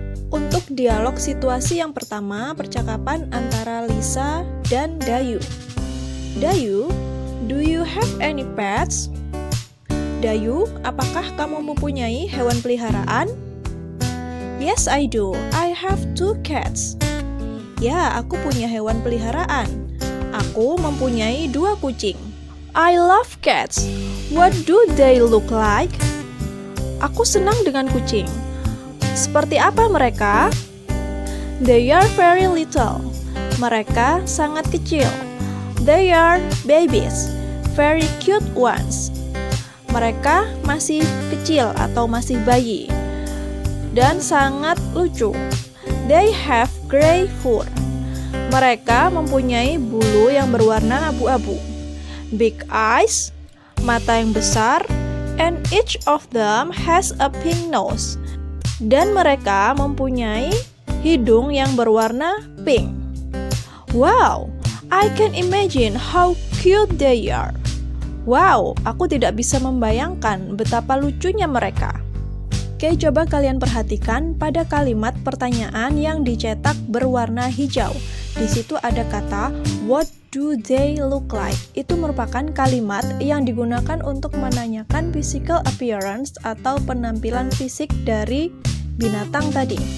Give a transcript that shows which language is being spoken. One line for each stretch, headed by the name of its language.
Indonesian: Untuk dialog situasi yang pertama, percakapan antara Lisa dan Dayu.
English: Dayu, do you have any pets?
Indonesian: Dayu, apakah kamu mempunyai hewan peliharaan?
English: Yes, I do. I have 2 cats.
Indonesian: Ya, aku punya hewan peliharaan. Aku mempunyai 2 kucing.
English: I love cats. What do they look like?
Indonesian: Aku senang dengan kucing. Seperti apa mereka?
English: They are very little.
Indonesian: Mereka sangat kecil.
English: They are babies. Very cute ones.
Indonesian: Mereka masih kecil atau masih bayi. Dan sangat lucu.
English: They have gray fur.
Indonesian: Mereka mempunyai bulu yang berwarna abu-abu.
English: Big eyes,
Indonesian: mata yang besar,
English: and each of them has a pink nose.
Indonesian: Dan mereka mempunyai hidung yang berwarna pink.
English: Wow, I can imagine how cute they are.
Indonesian: Wow, aku tidak bisa membayangkan betapa lucunya mereka. Oke, coba kalian perhatikan pada kalimat pertanyaan yang dicetak berwarna hijau. Di situ ada kata
English: what do they look like.
Indonesian: Itu merupakan kalimat yang digunakan untuk menanyakan
English: physical appearance
Indonesian: atau penampilan fisik dari binatang tadi.